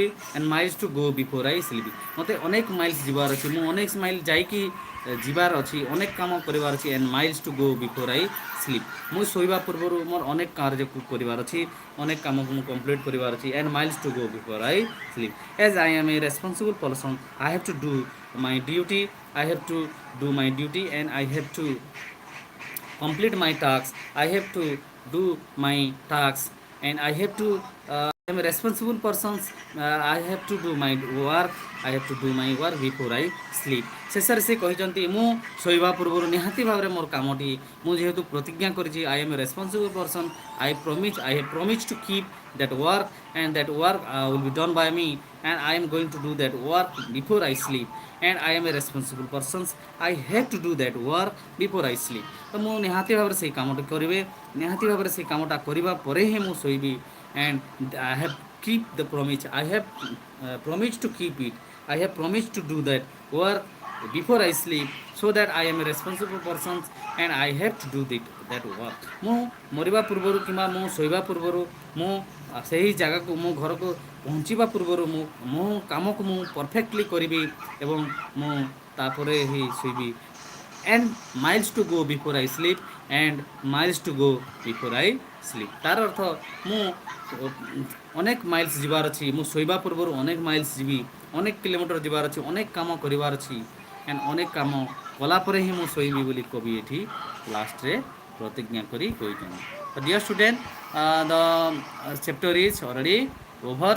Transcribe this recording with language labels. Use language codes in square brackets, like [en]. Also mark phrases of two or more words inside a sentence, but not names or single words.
[en] And miles to go before I sleep. [or] ମୋତେ ଅନେକ ମାଇଲ୍ସ ଯିବାର ଅଛି, ମୁଁ ଅନେକ ମାଇଲ୍ ଯାଇକି ଯିବାର ଅଛି, ଅନେକ କାମ କରିବାର ଅଛି. [en] And miles to go before I sleep. [or] ମୁଁ ଶୋଇବା ପୂର୍ବରୁ ମୋର ଅନେକ କାର୍ଯ୍ୟକୁ କରିବାର ଅଛି, ଅନେକ କାମକୁ ମୁଁ କମ୍ପ୍ଲିଟ୍ କରିବାର ଅଛି. [en] And miles to go before I sleep. As I am a responsible person, I have to do my duty. I have to do my duty, and I have to complete my tasks. I have to do my tasks, and I have to I am a responsible person. I have to do my work. I have to do my work before I sleep. [or] ଶେଷରେ ସେ କହିଛନ୍ତି, ମୁଁ ଶୋଇବା ପୂର୍ବରୁ ନିହାତି ଭାବରେ ମୋର କାମଟି, ମୁଁ ଯେହେତୁ ପ୍ରତିଜ୍ଞା କରିଛି, [en] I am a responsible person. I have promised to keep that work, and that work will be done by me, and I am going to do that work before I sleep. And I am a responsible person. I have to do that work before I sleep. [or] ତ ମୁଁ ନିହାତି ଭାବରେ ସେଇ କାମଟି କରିବି, ନିହାତି ଭାବରେ ସେଇ କାମଟା କରିବା ପରେ ହିଁ ମୁଁ ଶୋଇବି. [en] And I have keep the promise. I have promised to keep it. I have promised to do that work before I sleep, so that I am a responsible person, and I have to do that work. [or] ମୁଁ ମରିବା ପୂର୍ବରୁ କିମ୍ବା ମୁଁ ଶୋଇବା ପୂର୍ବରୁ, ମୁଁ ସେହି ଜାଗାକୁ, ମୁଁ ଘରକୁ ପହଞ୍ଚିବା ପୂର୍ବରୁ ମୋ କାମକୁ ମୁଁ ପରଫେକ୍ଟଲି କରିବି ଏବଂ ମୁଁ ତାପରେ ହିଁ ଶୋଇବି. [en] And miles to go before I sleep. and miles to go before I sleep. [or] ତାର ଅର୍ଥ ମୁଁ ଅନେକ ମାଇଲ୍ସ ଯିବାର ଅଛି, ମୁଁ ଶୋଇବା ପୂର୍ବରୁ ଅନେକ ମାଇଲ୍ସ ଯିବି, ଅନେକ କିଲୋମିଟର ଯିବାର ଅଛି, ଅନେକ କାମ କରିବାର ଅଛି ଆଣ୍ଡ ଅନେକ କାମ କଲା ପରେ ହିଁ ମୁଁ ଶୋଇବି ବୋଲି କବି ଏଠି ଲାଷ୍ଟରେ ପ୍ରତିଜ୍ଞା କରି କହିଛନ୍ତି. [en] Dear student, the chapter is already overs.